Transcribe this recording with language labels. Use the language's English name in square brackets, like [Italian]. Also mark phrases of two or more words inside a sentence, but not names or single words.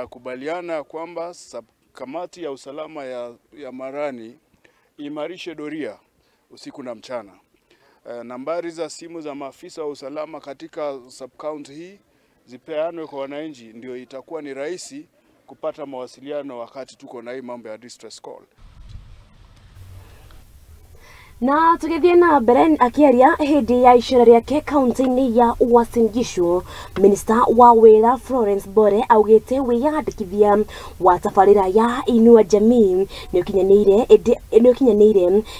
[Swahili] Kubaliana kwamba kamati ya usalama ya Marani imarishe doria usiku na mchana. Nambari za simu za maafisa wa usalama katika sub-county hii zipeanwe kwa wananchi, ndio itakuwa ni rahisi kupata mawasiliano wakati tuko na hii mambo ya [English] distress call. [Kikuyu] Na tugithie na mbere akiaria hindi ya icera riake kaunti-ini ya Uasin Gishu, Minister wa wira Florence Bore augite wiyandikithia wa tabarira ya Inua Jamii ni ukinyanĩire